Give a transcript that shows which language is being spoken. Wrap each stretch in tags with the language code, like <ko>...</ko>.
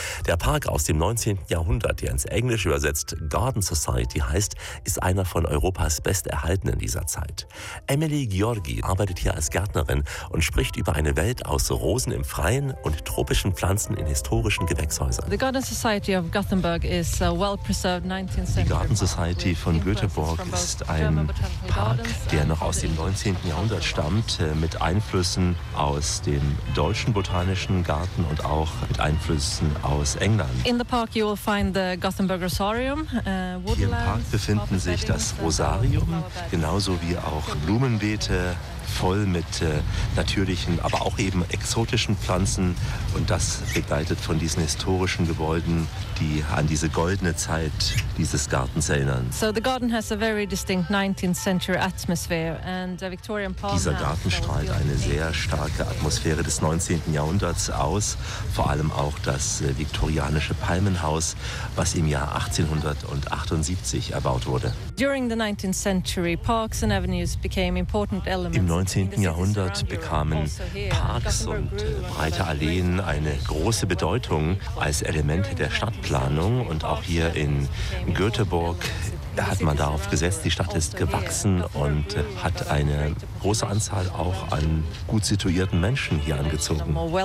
<de>Der Park aus dem 19. Jahrhundert, der ins Englische übersetzt Garden Society heißt, ist einer von Europas besterhaltenen dieser Zeit. Emily Giorgi arbeitet hier als Gärtnerin und spricht über eine Welt aus Rosen im Freien und tropischen Pflanzen in historischen Gewächshäusern.</de> <en>The Garden Society of Gothenburg is a well-preserved 19th century.</en> <de>Die Garden Society von Göteborg ist ein Park, der noch aus dem 19. Jahrhundert stammt, mit Einflüssen aus dem deutschen botanischen Garten und auch mit Einflüssen aus England.</de> <en>In the park you will find the Gothenburg Rosarium,</en> <de>befinden sich das Rosarium, genauso wie auch Blumenbeete, voll mit natürlichen, aber auch eben exotischen Pflanzen. Und das begleitet von diesen historischen Gebäuden, die an diese goldene Zeit dieses Gartens erinnern.</de> <en>So the garden has a very distinct 19th century atmosphere and a Victorian palm.</en> <de>Dieser Garten strahlt eine sehr starke Atmosphäre des 19. Jahrhunderts aus, vor allem auch das viktorianische Palmenhaus, was im Jahr 1878 erbaut wurde.</de> <en>During the 19th century, parks and avenues became important elements.</en> <de>Im 19. Jahrhundert bekamen Parks und breite Alleen eine große Bedeutung als Elemente der Stadtplanung. Und auch hier in Göteborg hat man darauf gesetzt. Die Stadt ist gewachsen und hat eine große Anzahl auch an gut situierten Menschen hier angezogen.</de>